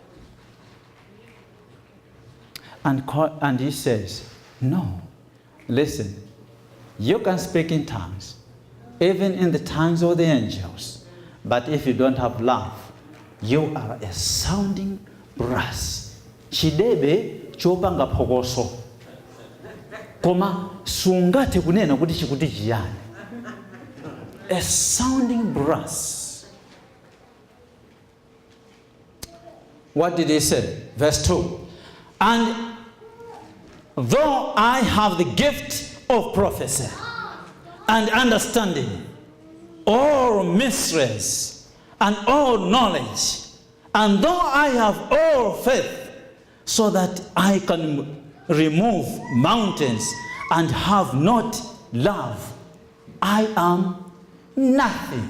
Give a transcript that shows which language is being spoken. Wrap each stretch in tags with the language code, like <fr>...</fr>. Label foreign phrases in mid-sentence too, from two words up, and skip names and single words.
<en>And he says, no, listen, you can speak in tongues, even in the tongues of the angels, but if you don't have love, you are a sounding brass.</en> <ny>Chidebe chopanga pogoso. Koma sungate kunena kuti chikuti chiyani.</ny> <en>A sounding brass. What did he say? Verse 2. And though I have the gift of prophecy and understanding, all mysteries and all knowledge, and though I have all faith, so that I can remove mountains and have not love, I am nothing.</en>